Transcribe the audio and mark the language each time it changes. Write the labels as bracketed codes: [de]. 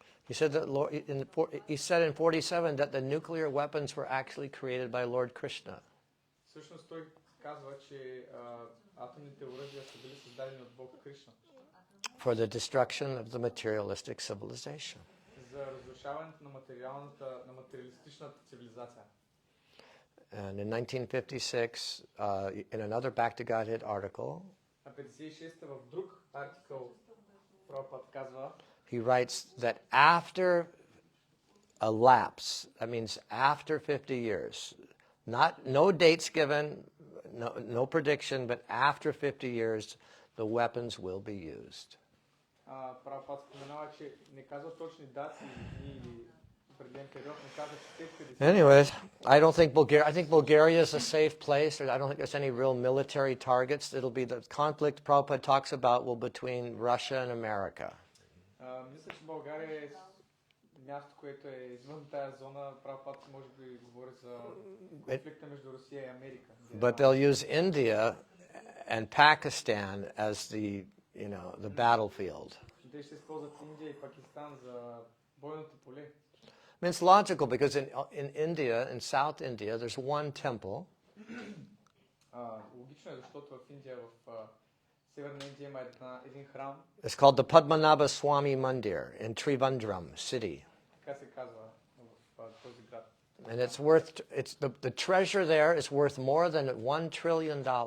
[en] He said that he said in 47 that the nuclear weapons were actually created by Lord Krishna. [bg] Всъщност той казва, че атомните оръжия са били създадени от Бог Кришна [en] For the destruction of the materialistic civilization. [bg] за разрушаване разрушаването на материалистичната цивилизация. [en] And in 1956, in another Back to Godhead article, [bg] На 56-та в друг артикъл Прабхупад казва, [en] he writes that after a lapse, that means after 50 years, no dates given, no prediction, but after 50 years, the weapons will be used. [bg] Прабхупад споменава, че не казва точни дати или определен период, не казва, че след 50. [en] Anyways, I think Bulgaria is a safe place. I don't think there's any real military targets. It'll be the conflict Prabhupada talks about will between Russia and America. [bg] Мисля, че България е място, което е извън тая зона. Прабхупад може би говори за конфликта между Русия и Америка. [en] But they'll use India and Pakistan as the battlefield. [bg] Те ще използват Индия и Пакистан за бойното поле. [en] I mean, it's logical because in India, in South India, there's one temple. [bg] Логично е, защото в Индия, в Северна Индия има един храм. [en] It's called the Padmanabha Swami Mandir in Trivandrum city. [bg] Така се казва в този град. [en] And the treasure there is worth more than $1 trillion.